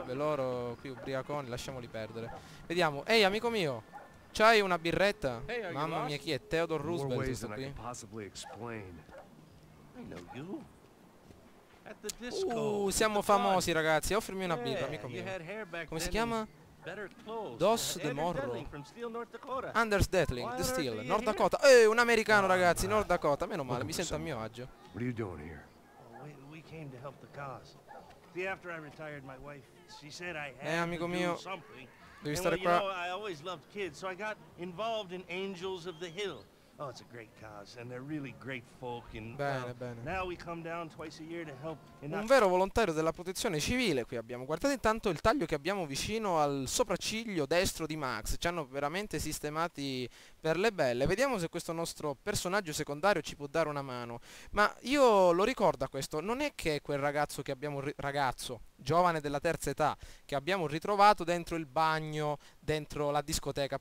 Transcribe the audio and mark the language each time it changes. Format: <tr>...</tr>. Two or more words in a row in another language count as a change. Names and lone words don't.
<it>Ve loro qui ubriaconi, lasciamoli perdere. Vediamo. Ehi amico mio, c'hai una birretta? Mamma mia, chi è? Theodore Roosevelt questo qui? Siamo famosi ragazzi. Offrimi una birra, amico mio. Come si chiama? Dos de Morro. Anders Detling, The Steel, North Dakota. Un americano ragazzi, North Dakota. Meno male, mi sento a mio agio. Amico mio, devi stare qua.</it> <en>Oh, it's a great cause, and they're really great folk, and</en> <it>bene, bene.</it> <en>Now we come down twice a year to help.</en> <it>Un vero volontario della protezione civile qui abbiamo. Guardate intanto il taglio che abbiamo vicino al sopracciglio destro di Max. Ci hanno veramente sistemati per le belle. Vediamo se questo nostro personaggio secondario ci può dare una mano. Ma io lo ricordo a questo, non è che quel ragazzo che abbiamo giovane della terza età che abbiamo ritrovato dentro il bagno, dentro la discoteca.</it>